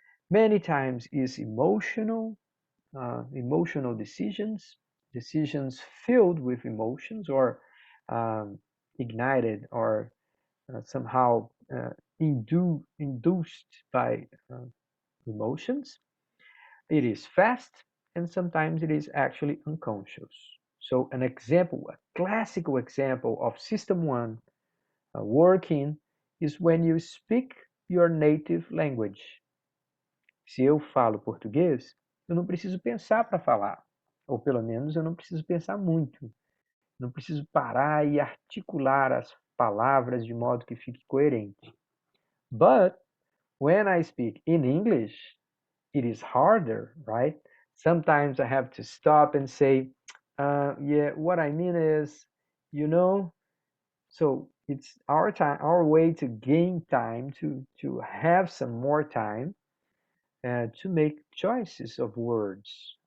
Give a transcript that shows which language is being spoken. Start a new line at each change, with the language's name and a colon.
English: Many times is emotional, emotional decisions, decisions filled with emotions or um, ignited or somehow induced by emotions. It is fast and sometimes it is actually unconscious. So an example, a classical example of system one working is when you speak your native language.
Portuguese: Se eu falo português, eu não preciso pensar para falar, ou pelo menos eu não preciso pensar muito. Não preciso parar e articular as palavras de modo que fique coerente.
English: But when I speak in English, it is harder, right? Sometimes I have to stop and say, yeah, what I mean is, you know, so it's our time, our way to gain time, to have some more time to make choices of words.